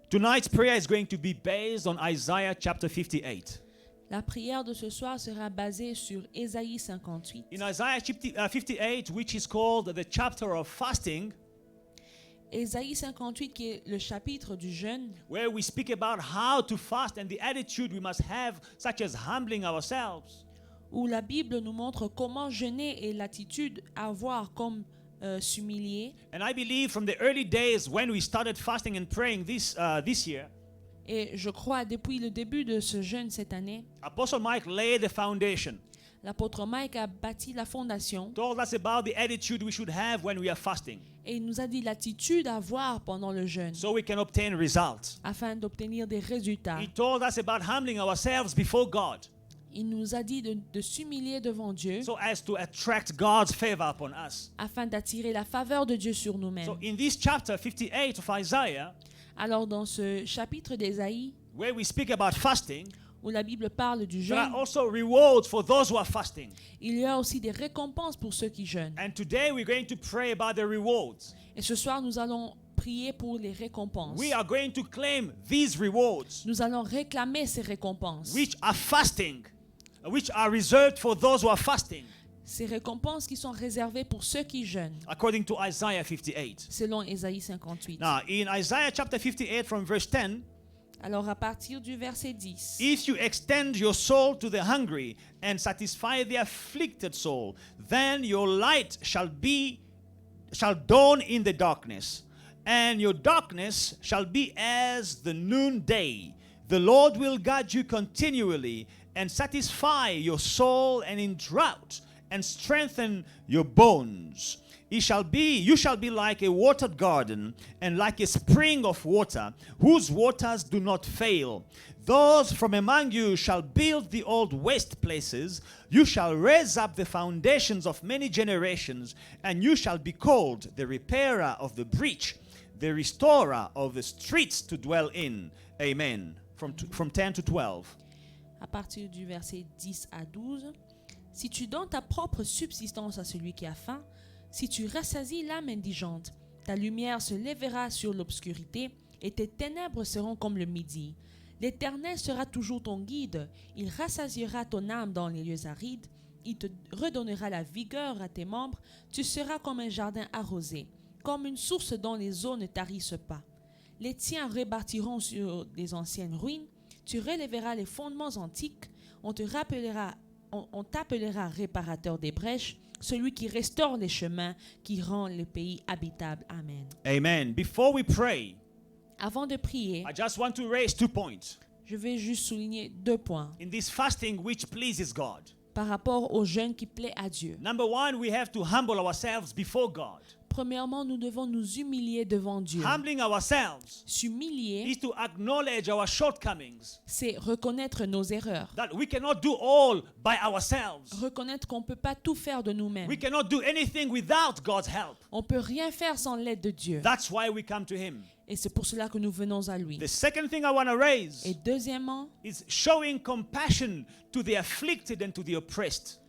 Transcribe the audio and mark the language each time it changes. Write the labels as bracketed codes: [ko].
[en] tonight's prayer is going to be based on Isaiah chapter 58. [fr] la prière de ce soir sera basée sur Ésaïe 58. [en] In Isaiah 58, which is called the chapter of fasting, [fr] Ésaïe 58 qui est le chapitre du jeûne, [en] where we speak about how to fast and the attitude we must have, such as humbling ourselves. [fr] où la Bible nous montre comment jeûner et l'attitude à avoir comme s'humilier. [en] And I believe from the early days when we started fasting and praying this year, [fr] Et je crois depuis le début de ce jeûne cette année, [en] Apostle Mike laid the foundation, [fr] l'apôtre Mike a bâti la fondation [en] told us about the attitude we should have when we are fasting, [fr] et il nous a dit l'attitude à avoir pendant le jeûne [en] so we can obtain results. [fr] afin d'obtenir des résultats. [en] He told us about humbling ourselves before God, [fr] Il nous a dit de s'humilier devant Dieu [en] so as to attract God's favor upon us. [fr] afin d'attirer la faveur de Dieu sur nous-mêmes. [en] So in this chapter 58 of Isaiah, [fr] Alors dans ce chapitre d'Ésaïe, [en] where we speak about fasting, [fr] où la Bible parle du [en] there [fr] jeûne, [en] are also rewards for those who are fasting. [fr] il y a aussi des récompenses pour ceux qui jeûnent. [en] And today we're going to pray about the rewards. [fr] Et ce soir, nous allons prier pour les récompenses. [en] We are going to claim these rewards, [fr] Nous allons réclamer ces récompenses. [en] which are fasting, which are reserved for those who are fasting, [fr] Ces récompenses qui sont réservées pour ceux qui jeûnent, [en] according to Isaiah 58. [fr] selon Ésaïe 58. [en] Now, in Isaiah chapter 58 from verse 10, [fr] Alors à partir du verset 10, [en] if you extend your soul to the hungry and satisfy the afflicted soul, then your light shall dawn in the darkness, and your darkness shall be as the noonday. The Lord will guard you continually and satisfy your soul and in drought and strengthen your bones. You shall be like a watered garden and like a spring of water, whose waters do not fail. Those from among you shall build the old waste places. You shall raise up the foundations of many generations, and you shall be called the repairer of the breach, the restorer of the streets to dwell in. Amen. From 10 to 12. [fr] à partir du verset 10 à 12, si tu donnes ta propre subsistance à celui qui a faim, si tu rassasies l'âme indigente, ta lumière se lèvera sur l'obscurité et tes ténèbres seront comme le midi. L'Éternel sera toujours ton guide, il rassasiera ton âme dans les lieux arides, il te redonnera la vigueur à tes membres, tu seras comme un jardin arrosé, comme une source dont les eaux ne tarissent pas. Les tiens rebâtiront sur des anciennes ruines, tu relèveras les fondements antiques, on t'appellera réparateur des brèches, celui qui restaure les chemins, qui rend le pays habitable. Amen. [en] Amen. Before we pray, [fr] Avant de prier, [en] I just want to raise 2 points. [fr] je vais juste souligner 2 points [en] In this fasting which pleases God. [fr] par rapport au jeûne qui plaît à Dieu. [en] Number one, we have to humble ourselves before God. [fr] Premièrement, nous devons nous humilier devant Dieu. [en] Humbling ourselves [fr] S'humilier, [en] is to acknowledge our shortcomings, [fr] c'est reconnaître nos erreurs. [en] that we cannot do all by ourselves. [fr] Reconnaître qu'on ne peut pas tout faire de nous-mêmes. [en] We cannot do anything without God's help. [fr] On ne peut rien faire sans l'aide de Dieu. [en] That's why we come to Him. [fr] Et c'est pour cela que nous venons à lui. [en] The second thing I want to raise [fr] Et deuxièmement, [en] is showing compassion to the afflicted and to the oppressed.